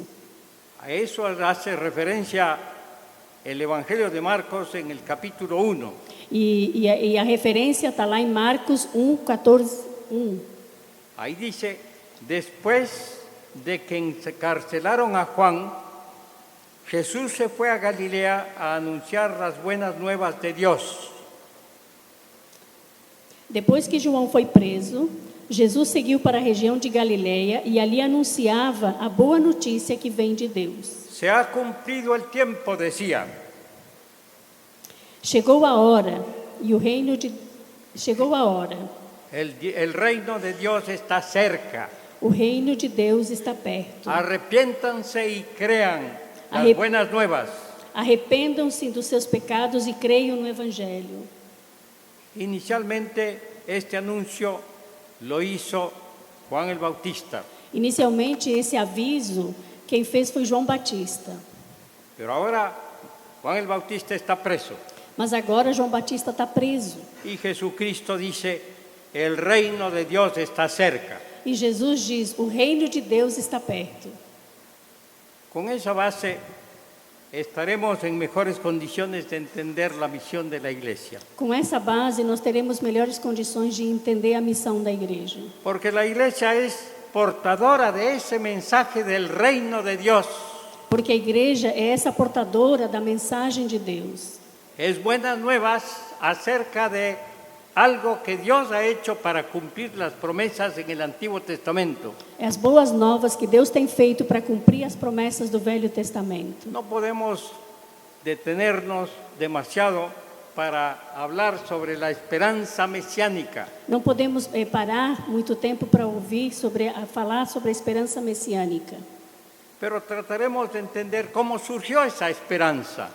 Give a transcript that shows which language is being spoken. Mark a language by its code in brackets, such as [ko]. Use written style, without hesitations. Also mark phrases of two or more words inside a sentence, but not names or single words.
[es] A eso hace referencia el Evangelio de Marcos en el capítulo 1. [pt] E a referência está lá em Marcos 1:14. [es] Ahí dice: después de que encarcelaron a Juan, Jesús se fue a Galilea a anunciar las buenas nuevas de Dios. [pt] Depois que João foi preso, Jesus seguiu para a região de Galileia e ali anunciava a boa notícia que vem de Deus. [es] Se ha cumplido el tiempo, decía. [pt] Chegou a hora e o reino de chegou a hora. [es] El reino de Dios está cerca. [pt] O reino de Deus está perto. [es] Arrepiéntanse y crean las [pt] Arrep- [es] buenas nuevas. [pt] Arrependam-se dos seus pecados e creiam no evangelho. [es] Inicialmente este anuncio lo hizo Juan el Bautista, [pt] Inicialmente esse aviso quem fez foi João Batista, [es] pero ahora Juan el Bautista está preso [pt] mas agora João Batista está preso. [es] y Jesucristo dice, el reino de Dios está cerca. [pt] E Jesus diz: o reino de Deus está perto. [es] Con esa base estaremos en mejores condiciones de entender la misión de la iglesia, [pt] Com essa base, nós teremos melhores condições de entender a missão da igreja. [es] porque la iglesia es portadora de ese mensaje del reino de Dios. [pt] Porque a igreja é essa portadora da mensagem de Deus. [es] Es buenas nuevas acerca de algo que Dios ha hecho para cumplir las promesas en el Antiguo Testamento. [pt] É as boas novas que Deus tem feito para cumprir as promessas do Velho Testamento. [es] No podemos detenernos demasiado para hablar sobre la esperanza mesiánica, [pt] Não podemos parar muito tempo para ouvir falar sobre a esperança messiânica. [es] pero trataremos de entender cómo surgió esa esperanza.